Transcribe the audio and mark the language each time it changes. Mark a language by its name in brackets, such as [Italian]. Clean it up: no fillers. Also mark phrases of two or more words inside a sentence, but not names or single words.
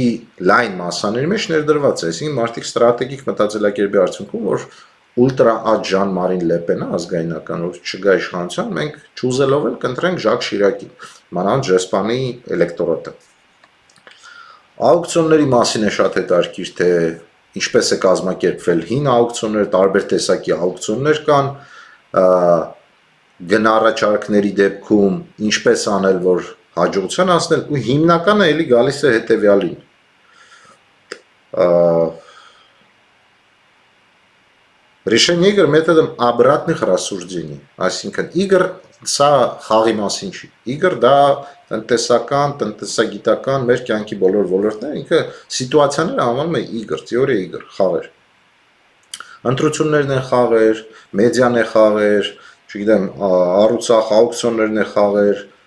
[Armenian] լայն մասաների մեջ ներդրված է, այսինքն մարդիկ ստրատեգիկ մտածելակերպի արդյունքում, որ ուլտրա աջ Ժան-Մարին Լեպենը ազգայնական, որ չգա իշխանության, մենք չուզելով էլ կընտրենք Ժակ Շիրակին, մանավանդ Ժեսպանի էլեկտորատը։ Աուկցիոնների մասին է շատ հետաքրքիր, թե ինչպես է կազմակերպվել հին աուկցիոններ, տարբեր տեսակի աուկցիոններ կան, գնառաջարկների դեպքում ինչպես անել, որ հաջողության հասնել, ու հիմնականը էլի գալիս է հետևյալին։ [Russian] Решение игр методом обратных рассуждений, [Armenian] այսինքն игр սա խաղի մասին չի, игр դա տնտեսական, տնտեսագիտական, մեր կյանքի բոլոր ոլորտներ, ինքը սիտուացիաները անվանում է игр, [Russian] теория игр, [Armenian] խաղեր։ Ընտրություններն են խաղեր, մեդիան է խաղեր, չգիտեմ, առուցախ աուկցիոններն է խաղեր,